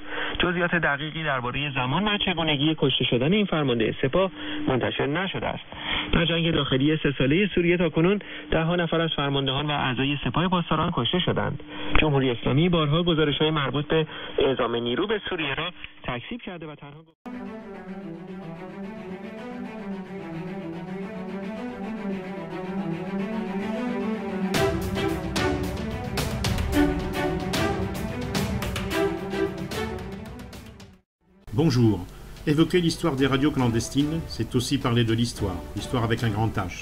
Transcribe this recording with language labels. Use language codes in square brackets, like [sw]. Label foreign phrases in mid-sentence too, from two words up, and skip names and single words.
[fa] جزئیات دقیقی درباره زمان و چگونگی کشته شدن این فرمانده سپاه منتشر نشده است. در جنگ داخلی 3 ساله سوریه تاکنون 10 نفر از فرماندهان و اعضای سپاه پاسداران کشته شدند. جمهوری اسلامی بارها گزارش‌های مربوط به اعزام نیرو به سوریه را تکذیب کرده و تنها [fr] Bonjour. Évoquer l'histoire des radios clandestines, c'est aussi parler de l'histoire, l'histoire avec un grand H.